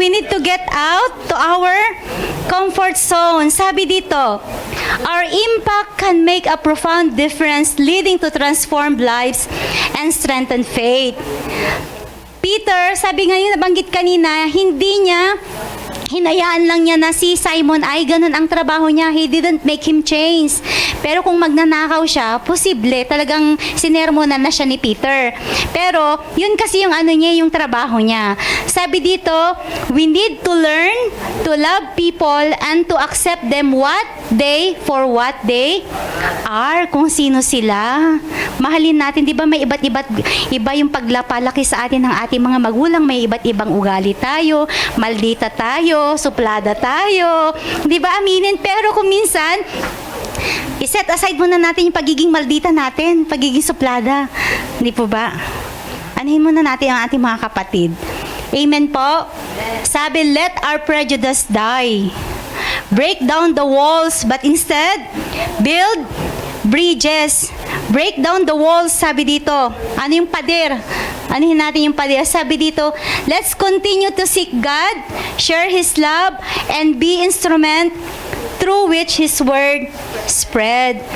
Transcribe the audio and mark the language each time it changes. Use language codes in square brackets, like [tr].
[en] We need to get out to our comfort zone. [tl] Sabi dito, [en] our impact can make a profound difference leading to transformed lives and strengthened faith. [tl] Peter, sabi nga yung nabanggit kanina, hindi niya hinayaan lang niya na si Simon ay ganun ang trabaho niya. [en] He didn't make him change. [tl] Pero kung magnanakaw siya, posible talagang sinermonan na siya ni Peter. Pero yun kasi yung niya, yung trabaho niya. [en] Sabi dito, we need to learn to love people and to accept them for what they are, [tl] kung sino sila. Mahalin natin, di ba may iba yung paglapalaki sa atin ng ating mga magulang, may iba't ibang ugali tayo, maldita tayo, suplada tayo, di ba aminin? Pero kung minsan, iset aside muna natin yung pagiging maldita natin, pagiging suplada. Di po ba? Anuhin muna natin ang ating mga kapatid. Amen po? Sabi, [en] let our prejudice die. Break down the walls, but instead, build bridges. Break down the walls, [tl] sabi dito. Ano yung pader? Anuhin natin yung pader. Sabi dito, [en] let's continue to seek God, share His love, and be instrument through which His word spread.